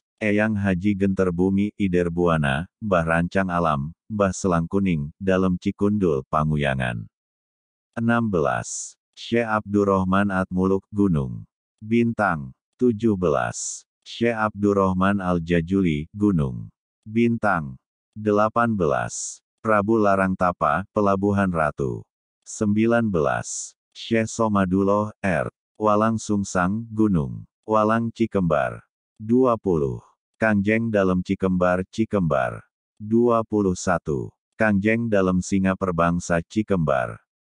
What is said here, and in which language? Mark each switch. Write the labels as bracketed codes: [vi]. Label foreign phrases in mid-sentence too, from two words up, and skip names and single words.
[id] Eyang Haji Genter Bumi Ider Buana, Mbah Rancang Alam, Mbah Selang Kuning, Dalem Cikundul Panguyangan. 16. Syekh Abdurrahman Atmuluk Gunung Bintang. 17. Syekh Abdurrahman Al-Jajuli, Gunung Bintang. 18. Prabu Larang Tapa, Pelabuhan Ratu. 19. Syekh Somadullah, Walang Sungsang, Gunung Walang Cikembar. 20. Kangjeng Dalem Cikembar, Cikembar. 21. Kangjeng Dalem Singa Perbangsa Cikembar.